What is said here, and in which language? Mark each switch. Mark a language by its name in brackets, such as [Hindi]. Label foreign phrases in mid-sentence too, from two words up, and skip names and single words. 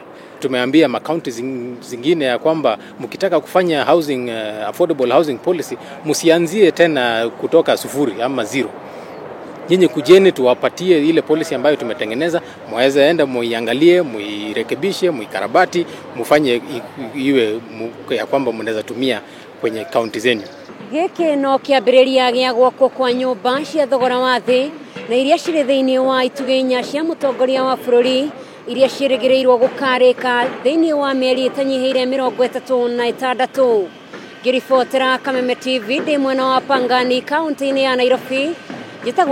[Swahili] Tumeambia makaunti zingine ya kwamba mkitaka kufanya [English] housing affordable housing policy [Swahili] msianzie tena kutoka sufuri ama zero. Nyinyi kujeni tuwapatie ile policy ambayo tumetengeneza, mwaweza enda muiangalie, muirekebishe, muikarabati, mufanye iwe ya kwamba mnaweza tumia kwenye kaunti zenyu. [Kikuyu] Giki no kiambiriria gia gwakwo kwa nyumba cia thogora wa thi na iria ciri thiini wa itugenya cia mutongoria wa bururi iria cirigiriirwo gukarika thiini wa mieri itanyihiire 36. Ngiribotera Kameme TV ndi mwena wa Pangani kaunti-ini ya Nairobi.